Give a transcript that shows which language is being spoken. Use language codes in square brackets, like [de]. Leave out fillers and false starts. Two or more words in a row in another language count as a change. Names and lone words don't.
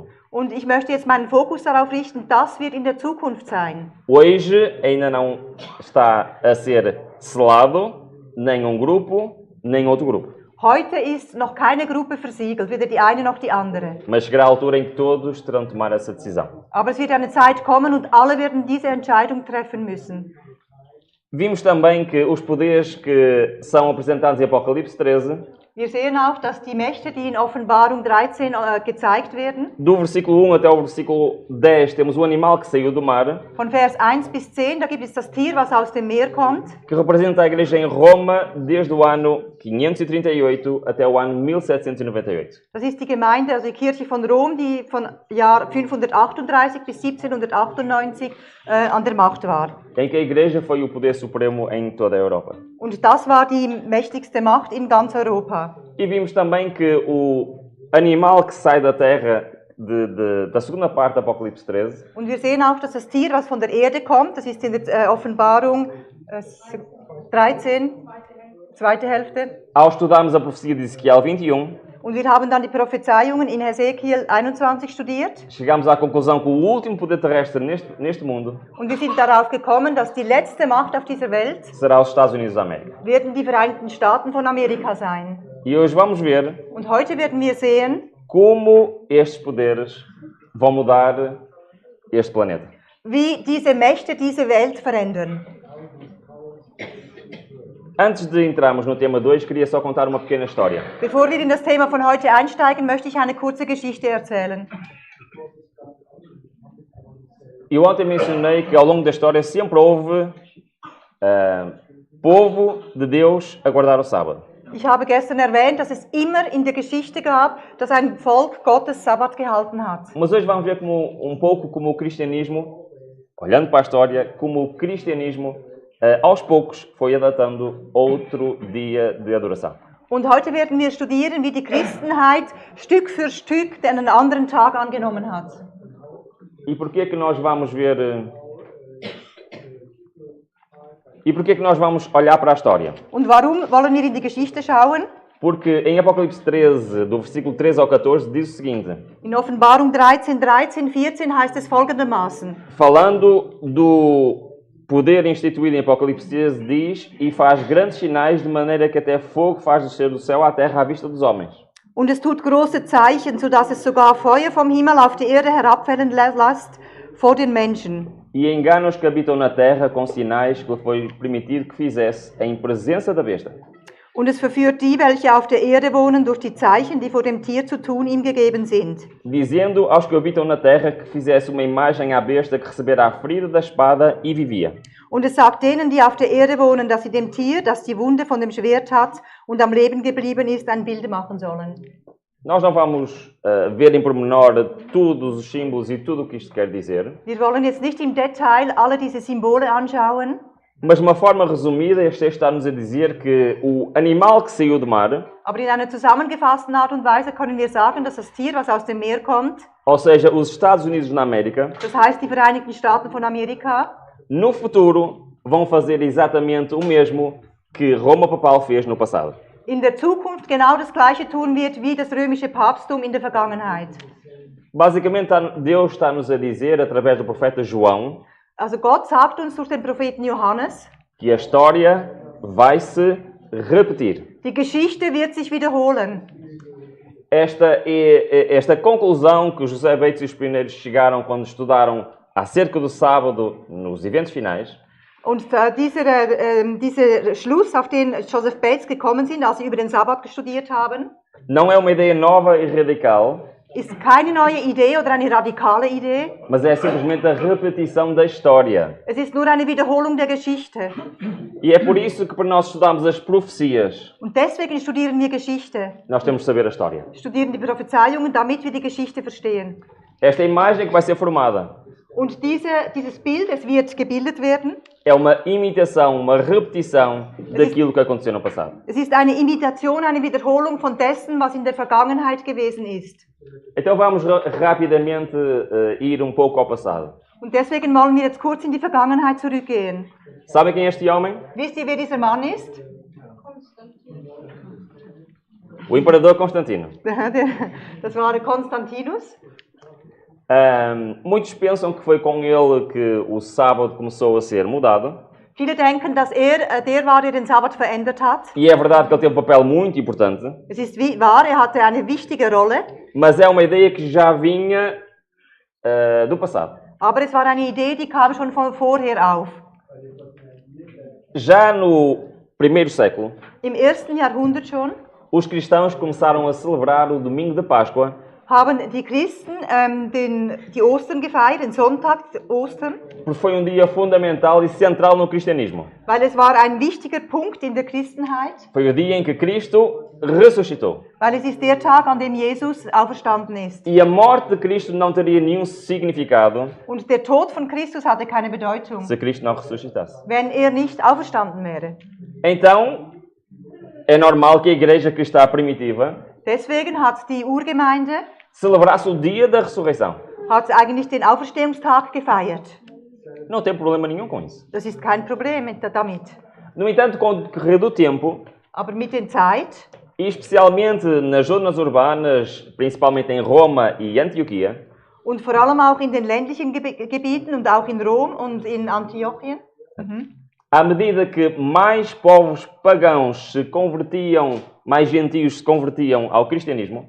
[de] Und ich möchte jetzt meinen Fokus darauf richten, das wird in der Zukunft sein. [pt] Hoje ainda não está a ser selado nem um grupo, nem outro grupo. [de] Heute ist noch keine Gruppe versiegelt, weder die eine noch die andere. [pt] Mas chegará a altura em que todos terão de tomar essa decisão. [de] Aber es wird eine Zeit kommen und alle werden diese Entscheidung treffen müssen. [pt] Vimos também que os poderes que são apresentados em Apocalipse 13, [de] Wir sehen auch, dass die Mächte, die in Offenbarung 13 gezeigt werden, [pt] do versículo 1 até o versículo 10, temos o animal que saiu do mar, [de] von Vers 1 bis 10, da gibt es das Tier, was aus dem Meer kommt. [pt] que representa a igreja em Roma desde o ano 538 até o ano 1798. [de] Das ist die Gemeinde, also die Kirche von Rom, die von Jahr 538 bis 1798 an der Macht war. [pt] Em que a igreja foi o poder supremo em toda a Europa. [de] Und das war die mächtigste Macht in ganz Europa. [pt] E vimos também que o animal que sai da terra da segunda parte do Apocalipse 13 [de] Und wir sehen auch, dass das Tier, was von der Erde kommt, das ist in der Offenbarung 13, zweite Hälfte. [pt] ao estudarmos a profecia de Ezequiel 21, [de] Und wir haben dann die Prophezeiungen in Hesekiel 21 studiert. [pt] chegamos à conclusão que o último poder terrestre neste mundo [de] Und wir sind darauf gekommen, dass die letzte Macht auf dieser Welt [pt] será os Estados Unidos da América. [de] werden die Vereinigten Staaten von Amerika sein. [pt] E hoje vamos ver [de] Und heute werden wir sehen, [pt] como estes poderes vão mudar este planeta. [de] wie diese Mächte diese Welt verändern. [pt] Antes de entrarmos no tema 2, queria só contar uma pequena história. [de] Bevor wir in das Thema von heute einsteigen, möchte ich eine kurze Geschichte erzählen. [pt] Eu ontem mencionei que ao longo da história sempre houve povo de Deus a guardar o sábado. [de] Ich habe gestern erwähnt, dass es immer in der Geschichte gab, dass ein Volk Gottes Sabbat gehalten hat. [pt] Mas hoje vamos ver como, um pouco como o cristianismo olhando para a história, como o cristianismo, aos poucos, foi adotando outro dia de adoração. [de] Und heute werden wir studieren, wie die Christenheit Stück für Stück einen anderen Tag angenommen hat. [pt] E porquê que nós vamos ver... E porquê que nós vamos olhar para a história? [de] Und warum wollen wir in die Geschichte schauen? [pt] Porque em Apocalipse 13, do versículo 13 ao 14, diz o seguinte. [de] In Offenbarung 13, 13, 14 heißt es folgendermaßen. [pt] Falando do poder instituído em Apocalipse 13, diz: e faz grandes sinais, de maneira que até fogo faz descer do céu à terra à vista dos homens. [de] Und es tut große Zeichen, sodass es sogar Feuer vom Himmel auf die Erde herabfallen lässt vor den Menschen. [pt] E engana os que habitam na terra com sinais que lhe foi permitido que fizesse em presença da besta. [de] Und es verführt die, welche auf der Erde wohnen, durch die Zeichen, die vor dem Tier zu tun ihm gegeben sind. [pt] Dizendo aos que habitam na terra que fizesse uma imagem à besta que recebera a ferida da espada e vivia. [de] Und es sagt denen, die auf der Erde wohnen, dass sie dem Tier, das die Wunde von dem Schwert hat und am Leben geblieben ist, ein Bild machen sollen. [pt] Nós não vamos ver em pormenor todos os símbolos e tudo o que isto quer dizer. [de] Wir wollen jetzt nicht im Detail alle diese Symbole anschauen. [pt] Mas de uma forma resumida, este texto está-nos a dizer que o animal que saiu do mar, [de] Aber in einer zusammengefassten Art und Weise können wir sagen, dass das Tier, was aus dem Meer kommt, [pt] ou seja, os Estados Unidos da América, [de] das heißt die Vereinigten Staaten von Amerika, [pt] no futuro vão fazer exatamente o mesmo que Roma Papal fez no passado. [de] in der Zukunft genau das Gleiche tun wird wie das römische Papsttum in der Vergangenheit. [pt] Basicamente, Deus está-nos a dizer, através do profeta João, [de] Also Gott sagt uns durch den Propheten Johannes, [pt] que a história vai se repetir. [de] die Geschichte wird sich wiederholen. [pt] Esta conclusão que José Bates e os pioneiros chegaram quando estudaram acerca do sábado nos eventos finais, [de] Und dieser Schluss, auf den Joseph Bates gekommen sind, als sie über den Sabbat studiert haben, [pt] não é uma ideia nova e radical, [de] ist keine neue Idee oder eine radikale Idee. [pt] mas é simplesmente a repetição da história. [de] Es ist nur eine Wiederholung der Geschichte. [pt] E é por isso que, para nós estudarmos as profecias, [de] Und deswegen studieren wir Geschichte. [pt] nós temos de saber a história. [de] Studieren die Prophezeiungen, damit wir die Geschichte verstehen. [pt] Esta imagem que vai ser formada [de] Und dieses Bild, es wird gebildet werden. [pt] é uma imitação, uma repetição daquilo que aconteceu no passado. [de] Es ist eine Imitation, eine Wiederholung von dessen, was in der Vergangenheit gewesen ist. [pt] Então vamos rapidamente ir um pouco ao passado. [de] Und deswegen wollen wir jetzt kurz in die Vergangenheit zurückgehen. [pt] Sabem quem é este homem? [de] Wisst ihr, wer dieser Mann ist? [pt] O imperador Constantino. [de] Das war der Konstantinus. [pt] Muitos pensam que foi com ele que o sábado começou a ser mudado. [de] Viele denken, dass der war, der den Sabbat verändert hat. [pt] E é verdade que ele teve um papel muito importante. [de] Es ist wahr, hatte eine wichtige Rolle. [pt] Mas é uma ideia que já vinha do passado. [de] Aber es war eine Idee, die kam schon von vorher auf. [pt] Já no primeiro século, [de] Im 1. Jahrhundert schon [pt] os cristãos começaram a celebrar o domingo de Páscoa [de] haben die Christen die Ostern gefeiert, den Sonntag Ostern, [pt] porque foi um dia fundamental e central no cristianismo. [de] weil es war ein wichtiger Punkt in der Christenheit, [pt] Foi o dia em que Cristo ressuscitou. [de] weil es ist der Tag, an dem Jesus auferstanden ist. [pt] E a morte de Cristo não teria nenhum significado [de] Und der Tod von Christus hatte keine Bedeutung, [pt] se Cristo não ressuscitasse. [de] wenn er nicht auferstanden wäre. [pt] Então, é normal que a igreja cristã primitiva [de] Deswegen hat die Urgemeinde [pt] celebrasse o dia da ressurreição. [de] hat eigentlich den Auferstehungstag gefeiert. [pt] Não tem problema nenhum com isso. [de] Das ist kein Problem damit. [pt] No entanto, com o decorrer do tempo, [de] Aber mit der Zeit, [pt] e especialmente nas zonas urbanas, principalmente em Roma e Antioquia, [de] und vor allem auch in den ländlichen Gebieten und auch in Rom und in Antiochien, [pt] à medida que mais povos pagãos se convertiam, mais gentios se convertiam ao cristianismo,